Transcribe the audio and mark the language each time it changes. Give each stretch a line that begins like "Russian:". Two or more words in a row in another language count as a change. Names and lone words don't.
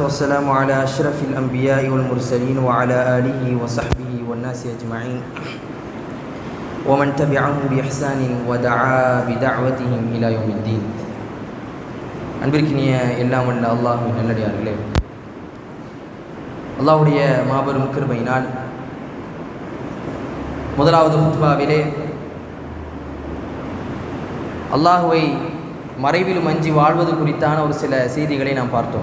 Arabic: والسلام على أشرف الأنبياء والمرسلين وعلى آله وصحبه والناس أجمعين ومن تبعهم بإحسان ودعا بدعوتهم إلى يوم الدين.
Tamil: அன்பிற்கினிய எல்லாம் வல்ல அல்லாஹ்வின் நல்லடியார்களே, அல்லாஹ்வுடைய மாபெரும் கிருபையினால் முதலாவது ஹுத்பாவிலே அல்லாஹ்வை மறைவிலும் அஞ்சி வாழ்வது குறித்தான ஒரு சில செய்திகளை நாம் பார்த்தோம்.